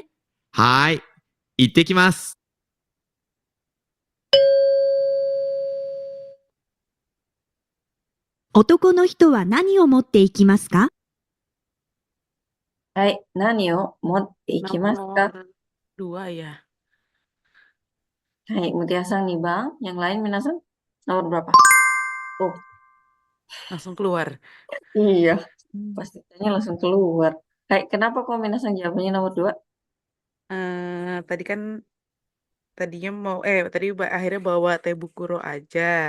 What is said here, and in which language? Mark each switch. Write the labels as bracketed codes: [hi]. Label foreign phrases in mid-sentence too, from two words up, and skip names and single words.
[ja] はーい。行ってきます。男の人は何を持っていきますか？はい。何を持っていきますか？ [id] Nomor 2 ya. Hai, Mutia Sang nih Bang. Yang lain Minasan? Nomor berapa? Oh, Langsung keluar. iya. Pasti tanya langsung keluar. Hai, kenapa kok Minasan jawabannya nomor 2? Tadi kan tadinya mau akhirnya bawa Tebukuro aja.